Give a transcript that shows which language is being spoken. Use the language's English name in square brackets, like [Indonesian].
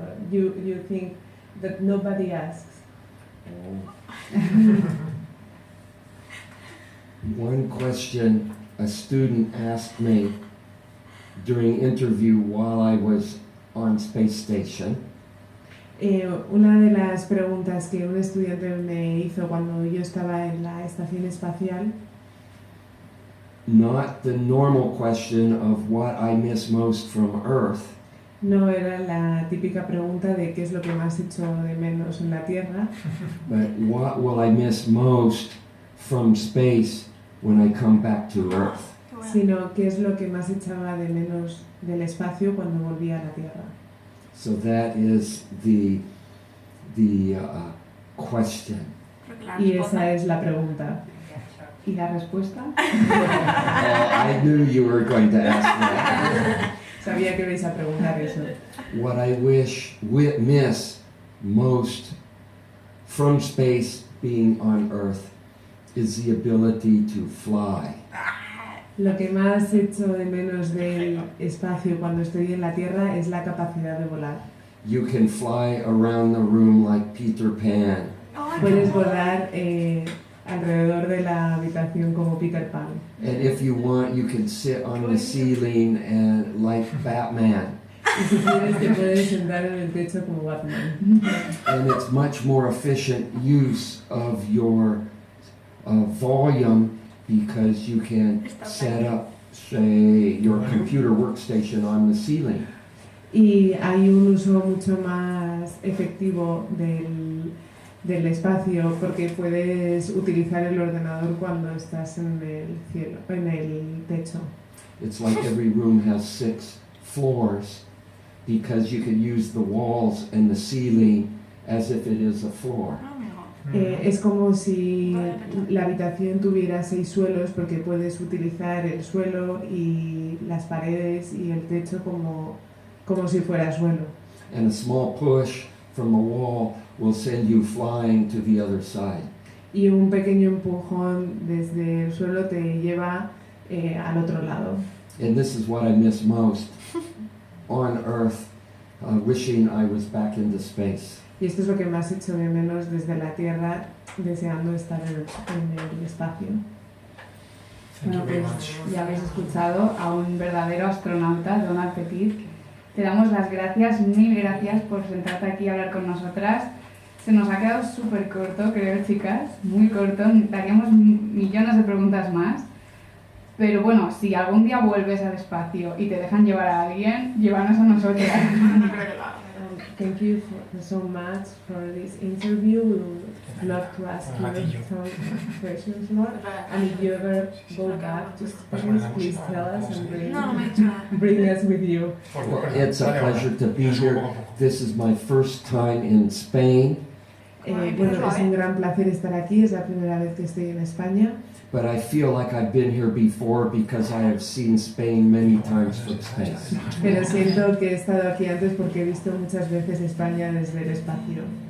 [English] You think that nobody asks? One question a student asked me during interview while I was on space station. [Spanish] Una de las preguntas que un estudiante me hizo cuando yo estaba en la estación espacial, [English] Not the normal question of what I miss most from Earth, [Spanish] no era la típica pregunta de qué es lo que más echo de menos en la Tierra, [English] but what will I miss most from space when I come back to Earth? [Spanish] sino qué es lo que más echaba de menos del espacio cuando volvía a la Tierra. [English] So that is the question. [Spanish] Y esa es la pregunta. ¿Y la respuesta? [English] I knew you were going to ask that. [Spanish] Sabía que ibais a preguntar eso. [English] What I miss most from space being on Earth is the ability to fly. [Spanish] Lo que más echo de menos del espacio cuando estoy en la Tierra es la capacidad de volar. [English] You can fly around the room like Peter Pan. [Spanish] Puedes volar alrededor de la habitación como Peter Pan. [English] And if you want, you can sit on the ceiling and like Batman. [Spanish] Y si quieres te puedes sentar en el techo como Batman. [English] And it's much more efficient use of your volume because you can set up, say, your computer workstation on the ceiling. [Spanish] Y hay un uso mucho más efectivo del espacio porque puedes utilizar el ordenador cuando estás en el cielo, en el techo. [English] It's like every room has 6 floors because you can use the walls and the ceiling as if it is a floor. [Spanish] Es como si la habitación tuviera 6 suelos porque puedes utilizar el suelo y las paredes y el techo como si fuera suelo. [English] And a small push from a wall will send you flying to the other side. [Spanish] Y un pequeño empujón desde el suelo te lleva al otro lado. [English] And this is what I miss most on Earth, wishing I was back into space. [Spanish] Y esto es lo que más echo de menos desde la Tierra, deseando estar en el espacio. Bueno, pues ya habéis escuchado a un verdadero astronauta, Donald Petit. Te damos las gracias, mil gracias por sentarte aquí a hablar con nosotras. Se nos ha quedado súper corto, creo, chicas, muy corto. Daríamos millones de preguntas más. Pero bueno, si algún día vuelves al espacio y te dejan llevar a alguien, llévanos a nosotras. [English] Thank you so much for this interview. We would love to ask you some questions more. And if you ever go back to space, please tell us and bring us with you. Well, it's a pleasure to be here. This is my first time in Spain, [Spanish] Bueno, es un gran placer estar aquí, es la primera vez que estoy en España. [English] but I feel like I've been here before because I have seen Spain many times from space. [Spanish] Pero siento que he estado aquí antes porque he visto muchas veces España desde el espacio.